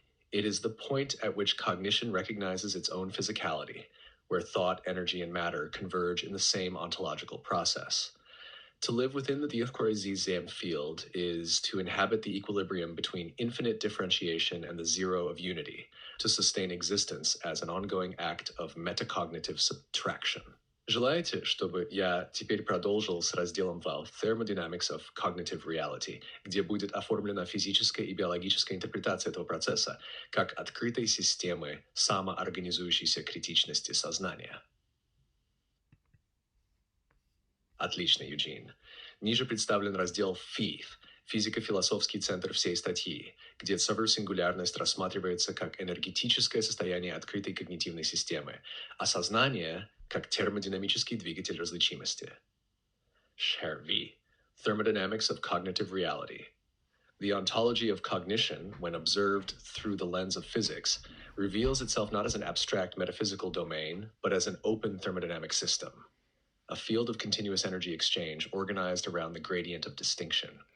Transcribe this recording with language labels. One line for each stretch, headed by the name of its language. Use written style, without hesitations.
English: It is the point at which cognition recognizes its own physicality, where thought, energy, and matter converge in the same ontological process. To live within the Diakhorezizem field is to inhabit the equilibrium between infinite differentiation and the zero of unity, to sustain existence as an ongoing act of metacognitive subtraction.
Russian: Желаете, чтобы я теперь продолжил с разделом в
English: Thermodynamics of Cognitive Reality,
Russian: где будет оформлена физическая и биологическая интерпретация этого процесса как открытой системы самоорганизующейся критичности сознания? Отлично, Юджин. Ниже представлен раздел FIF – физико-философский центр всей статьи, где сингулярность рассматривается как энергетическое состояние открытой когнитивной системы, а сознание – как термодинамический двигатель различимости.
English: Share V – Thermodynamics of Cognitive Reality. The ontology of cognition, when observed through the lens of physics, reveals itself not as an abstract metaphysical domain, but as an open thermodynamic system, a field of continuous energy exchange organized around the gradient of distinction.